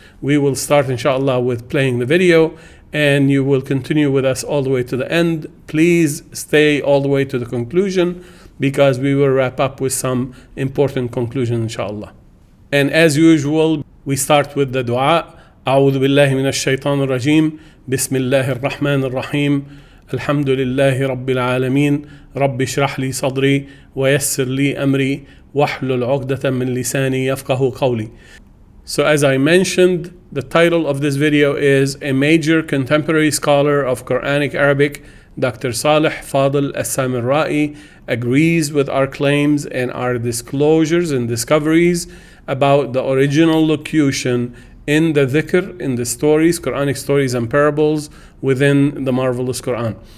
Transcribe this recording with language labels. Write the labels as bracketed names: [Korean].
[English] We will start, inshallah, with playing the video, and you will continue with us all the way to the end. Please stay all the way to the conclusion, because we will wrap up with some important conclusion, inshallah. And as usual, we start with the dua. [Arabic] أعوذ بالله من الشيطان الرجيم بسم الله الرحمن الرحيم الحمد لله رب العالمين رب اشرح لي صدري ويسر لي أمري واحلل عقدة من لساني يفقه قولي. [English] So as I mentioned, the title of this video is a major contemporary scholar of Quranic Arabic, Dr. Saleh Fadel As-Saamirrai, agrees with our claims and our disclosures and discoveries about the original locution in the dhikr, in the stories, Quranic stories and parables within the marvelous Quran.